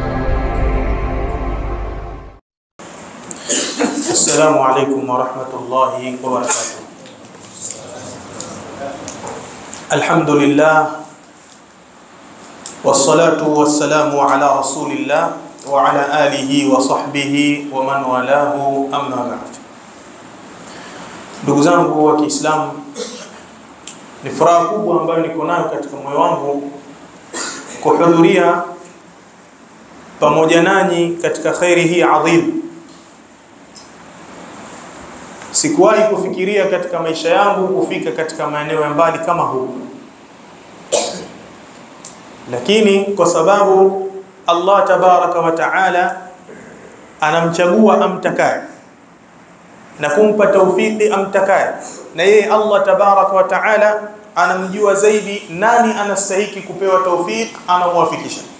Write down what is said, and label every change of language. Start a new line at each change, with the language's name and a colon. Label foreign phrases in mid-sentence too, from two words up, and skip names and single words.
Arabic: السلام عليكم و رحمة الله و بركاته. الحمد لله والصلاة والسلام على رسول الله وعلى آله وصحبه ومن والاه أما بعد.
Swahili: Ndugu zangu wa Kiislamu, ni furaha kubwa ambayo niko nayo katika moyo wangu kuhudhuria pamoja nanyi katika khairi hii adhim. Sikuwahi kufikiria katika maisha yangu kufika katika maeneo ya mbali kama huu, lakini kwa sababu
Arabic: الله تبارك وتعالى
Swahili: anamchagua amtakaye na kumpa taufiki amtakaye, na yeye
Arabic: الله تبارك وتعالى
Swahili: anamjua zaidi nani anastahiki kupewa taufiki, anamwafikisha,